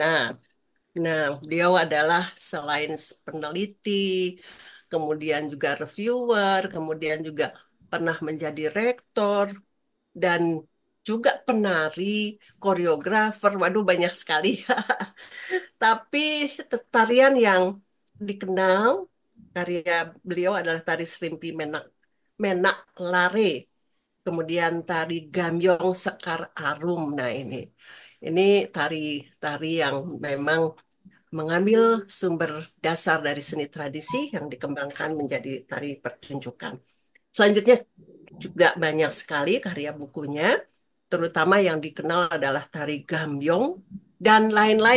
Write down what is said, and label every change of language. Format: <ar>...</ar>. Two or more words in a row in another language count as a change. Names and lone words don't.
<id>Nah, beliau adalah selain peneliti, kemudian juga reviewer, kemudian juga pernah menjadi rektor, dan juga penari, koreografer, waduh banyak sekali. Tapi tarian yang dikenal, karya beliau adalah tari Serimpi Menak, Menak Lare, kemudian tari Gamyong Sekar Arum. Nah ini tari-tari yang memang mengambil sumber dasar dari seni tradisi yang dikembangkan menjadi tari pertunjukan. Selanjutnya juga banyak sekali karya bukunya, terutama yang dikenal adalah tari Gambyong dan lain-lain.</id>